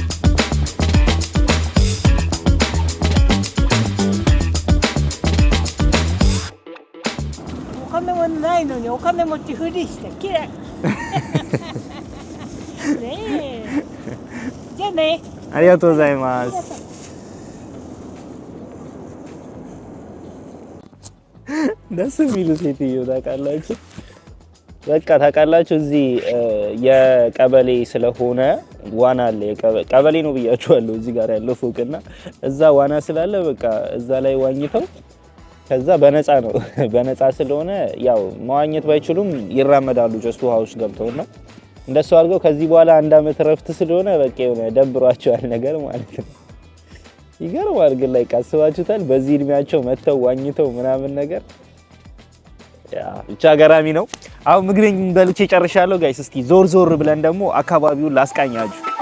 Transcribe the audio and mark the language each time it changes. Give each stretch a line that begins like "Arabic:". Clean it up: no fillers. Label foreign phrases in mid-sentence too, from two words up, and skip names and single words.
Japanese: お金もないのにお金持ちふりしてきれい。ねえ。じゃあね。ありがとうございます。
Amharic: ደስ የሚሉ ሴትዮ ታውቃላችሁ። በቃ ታውቃላችሁ እዚህ የቀበሌ ስለሆነ ዋና አለ። ቀበሌ ነው ብያችኋለሁ። እዚህ ጋር ያለው ፎቅና እዛ ዋና ስላለ በቃ እዛ ላይ ዋኝተው ከዛ በነፃ ነው። በነፃ ስለሆነ ያው መዋኘት ባይችሉም ይራመዳሉ ጀስት ውሃ ውስጥ ገብተውና እንደሱ አድርገው ከዚህ በኋላ አንድ አመት ረፍት ስለሆነ በቃ የሆነ ደብሯቸዋል ነገር ማለት ነው። ይገርማል ግን ላይ ካስባችሁታል በዚህ እድሜያቸው መተው ዋኝተው ምናምን ነገር ያ ብቻ ገራሚ ነው። አሁን ምግቤን በልቼ ጨርሻለሁ ጋይስ። እስቲ ዞር ብለን ደግሞ አካባቢውን ላስቃኛችሁ።